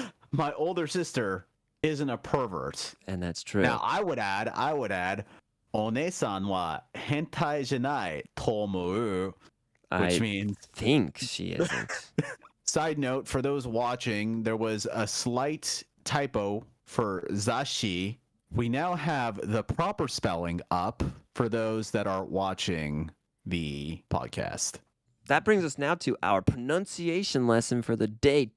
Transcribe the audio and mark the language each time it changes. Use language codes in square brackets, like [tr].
[en] My older sister isn't a pervert. And that's true. Now, I would add, [ja] お姉さんは変態じゃないと思う, [en] which I means think she isn't. Side note, for those watching, there was a slight typo for zashi. We now have the proper spelling up for those that are watching the podcast. That brings us now to our pronunciation lesson for the day.